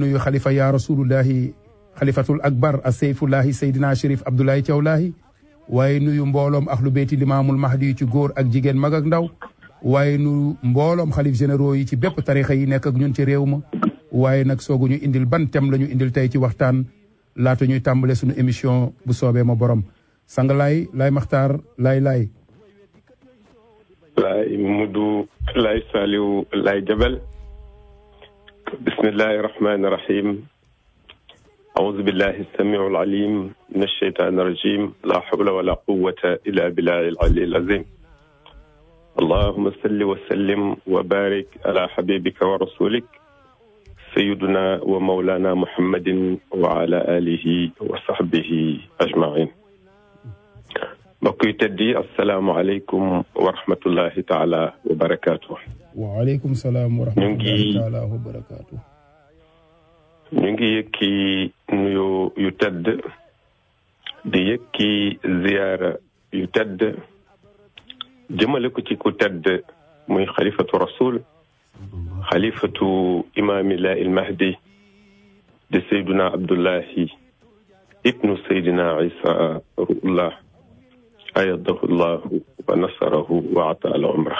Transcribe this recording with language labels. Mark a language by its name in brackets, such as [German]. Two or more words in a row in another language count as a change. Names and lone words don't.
[Wolof] nuyu [Arabic] خليفة يا رسول الله خليفة الأكبر سيف الله [Wolof] Seydina Chérif Abdoulaye Thiaw Lahi waaye nuyu mbooloom [Arabic] أهل بيت الإمام المهدي [Wolof] ci góor ak jigéen mag ak ndaw waaye nu mbooloom xalif généraux yi ci bépp tarixa yi nekk ak ñun ci réew ma waaye nag soogu ñu indil ban thème la ñu indil tey ci waxtaan laata ñuy tàmbale suñu émission bu soobee ma borom sang laay maxtaar laay laay Mudu laay Saliou laay Jabel. [Arabic] بسم الله الرحمن الرحيم. أعوذ بالله السميع العليم من الشيطان الرجيم لا حول ولا قوة إلا بالله العلي العظيم. اللهم صل وسلم وبارك على حبيبك ورسولك سيدنا ومولانا محمد وعلى آله وصحبه أجمعين. [Wolof] mbokk teddi [Arabic] السلام عليكم ورحمة الله تعالى وبركاته. وعليكم السلام ورحمة الله تعالى وبركاته. [Wolof] ñu ngi yëkki nuyu yu tedd di yëkki ziyaara yu tedd jëmale ko ci ku tedd muy [Arabic] خليفة الرسول خليفة إمام الله المهدي [Wolof] di [Arabic] سيدنا عبد الله بن سيدنا عيسى روح الله أيده الله ونصره وأطال عمره.